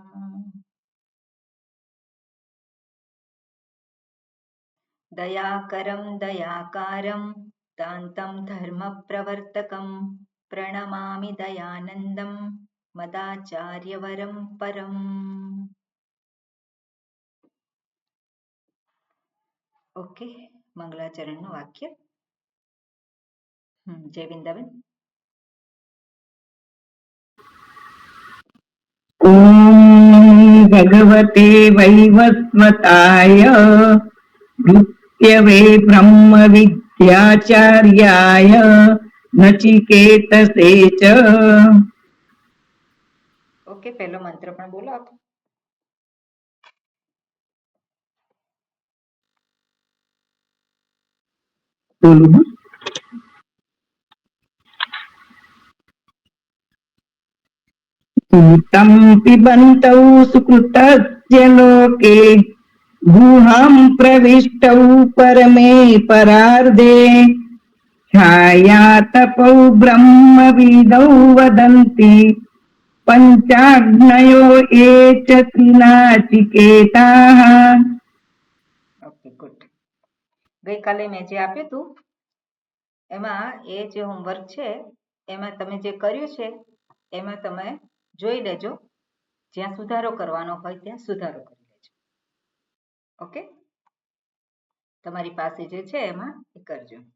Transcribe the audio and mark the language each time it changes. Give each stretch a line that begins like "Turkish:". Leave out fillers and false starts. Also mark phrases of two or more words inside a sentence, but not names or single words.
Sanskrit: दयाकरं दयाकारं दान्तं धर्मप्रवर्तकं प्रणमामि दयानन्दं मदाचार्यवरं परम्।
Gujarati: ओके, मंगलाचरणનું વાક્ય. જય વૃંદાવન.
Sanskrit: ओम भगवते वैवस्वताय नृत्यवे ब्रह्म विद्याचार्याय नचिकेतसे च।
Gujarati: ઓકે, પહેલો મંત્ર પણ બોલો આપ.
Hindi: बोलूं?
Sanskrit: सूतं पिबन्तौ सुकृतस्य लोके गुहां प्रविष्टौ परमे परार्धे छायातपौ ब्रह्मविदौ वदन्ति पंचाग्नयो ये च नाचिकेताः।
Gujarati: ઓકે, ગુડ. ગઈકાલે મેં જે આપ્યું હતું એમાં એ જે હોમવર્ક છે એમાં તમે જે કર્યું છે એમાં તમે જોઈ લેજો. જ્યાં સુધારો કરવાનો હોય ત્યાં સુધારો કરી લેજો. ઓકે, તમારી પાસે જે છે એમાં એ કરજો.